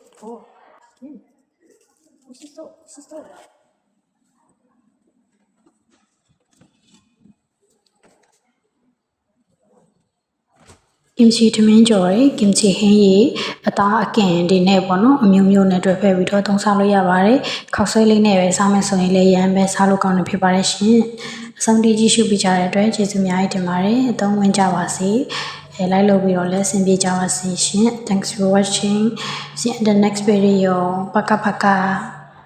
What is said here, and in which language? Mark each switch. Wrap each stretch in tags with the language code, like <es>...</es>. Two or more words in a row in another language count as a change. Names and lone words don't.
<my>kimchi ထမင်းကြော်ရယ် kimchi ဟင်းရည်အသားအကင်တွေနဲ့ပေါ့နော်အမျိုး မျိုးနဲ့တွဲဖက်ပြီးတော့သုံးစားလို့ရပါတယ်ခောက်ဆွဲလေးနဲ့ပဲစားမယ်ဆိုရင်လည်းရမ်းပဲစားလို့ကောင်းတယ်ဖြစ်ပါတယ်ရှင်အဆုံးထိကြည့်ရှုပေးကြတဲ့အတွက်ကျေးဇူးအများကြီးတင်ပါတယ်အသုံးဝင်ကြပါစေလိုက်လို့ပြီးတော့လည်းဆင်ပြေကြပါစေရှင်</my> <en>Thanks for watching see you in the next video paka paka</en>